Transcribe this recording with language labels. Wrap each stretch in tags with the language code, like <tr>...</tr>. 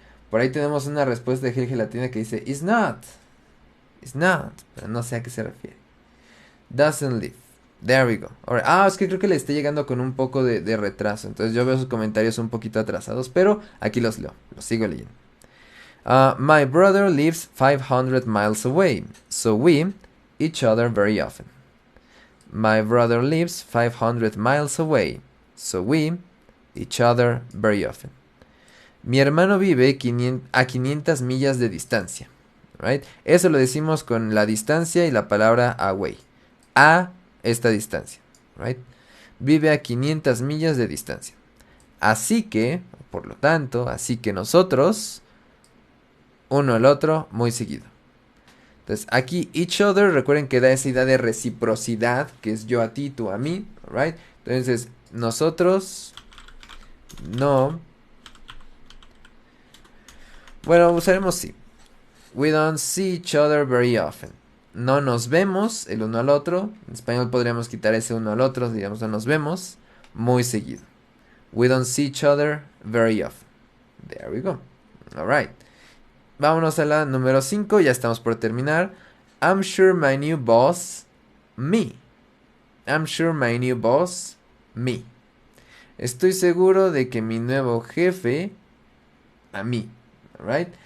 <es>Por ahí tenemos una respuesta de gelatina que dice is not. Pero no sé a qué se refiere.</es> <en>Doesn't live. There we go. Alright.</en> <es>Es que creo que le esté llegando con un poco de retraso. Entonces yo veo sus comentarios un poquito atrasados. Pero aquí los leo. Los sigo leyendo.</es> <en>My brother lives 500 miles away. So we each other very often. My brother lives 500 miles away, so we each other very often.</en> <es>Mi hermano vive a 500 millas de distancia. Right? Eso lo decimos con la distancia y la palabra away. A esta distancia. Right? Vive a 500 millas de distancia. Así que, por lo tanto, así que nosotros, uno al otro, muy seguido. Entonces, aquí each other, recuerden que da esa idea de reciprocidad, que es yo a ti, tú a mí, right? Entonces, nosotros no. Bueno, usaremos sí.</es> <en>We don't see each other very often.</en> <es>No nos vemos el uno al otro. En español podríamos quitar ese uno al otro, digamos, no nos vemos muy seguido.</es> <en>We don't see each other very often. There we go. Alright.</en> <es>Vámonos a la número 5, ya estamos por terminar.</es> <en>I'm sure my new boss, me. I'm sure my new boss, me.</en> <es>Estoy seguro de que mi nuevo jefe, a mí.</es> <en>Alright.</en>